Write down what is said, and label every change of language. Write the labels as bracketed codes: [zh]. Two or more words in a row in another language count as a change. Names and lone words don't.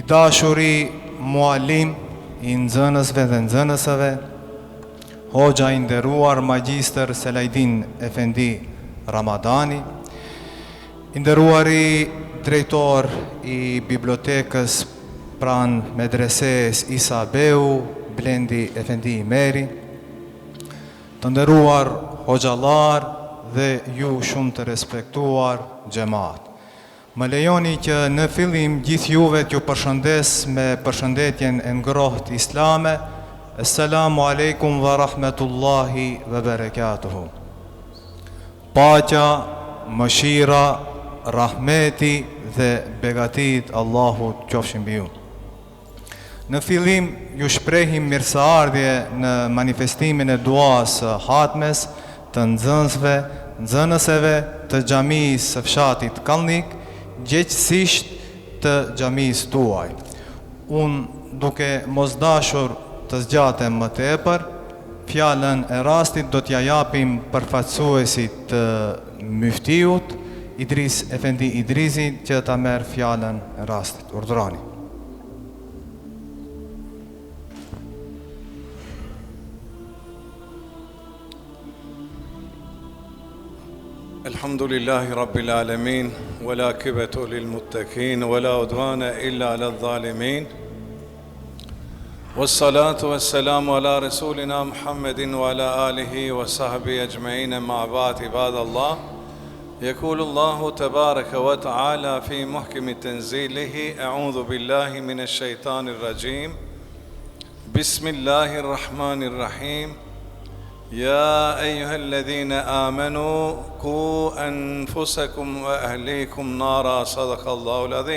[sq] dashuri mualim i nxënësve dhe nxënësave, hoxha i nderuar Magjistër Selajdin Efendi Ramadani, i nderuari drejtor i bibliotekës pranë medreses Isa Beu, Blendi Efendi Meri, të nderuar hoxhallar dhe ju shumë të respektuar xhamat. Më lejoni që në fillim gjithë juve t'ju përshëndes me përshëndetjen e ngrohtë islame. [ar] السلام عليكم ورحمة الله وبركاته. [sq] Paqja, mëshira, rahmeti dhe begatit Allahut qofshin mbi ju. Në fillim ju shprehim mirëseardhje në manifestimin e duas hatmes të nxënësve, nxënëseve të xhamisë së fshatit Kallnik, gjithësisht të xhamisë tuaj. Unë duke mos dashur të zgjatem më tepër, fjalën e rastit do t'ja japim përfaqësuesit të Myftiut, Idris Efendi Idrizi, që ta merr fjalën e rastit. Urdhrani. [ar] الحمد لله رب العالمين والعاقبة للمتقين ولا عدوان إلا على الظالمين. والصلاة والسلام على رسولنا محمد وعلى آله وصحبه أجمعين أما بعد عباد الله. يقول الله تبارك وتعالى في محكم تنزيله: أعوذ بالله من الشيطان الرجيم، بسم الله الرحمن الرحيم، يا أيها الذين آمنوا قوا أنفسكم وأهليكم نارا، صدق الله العظيم.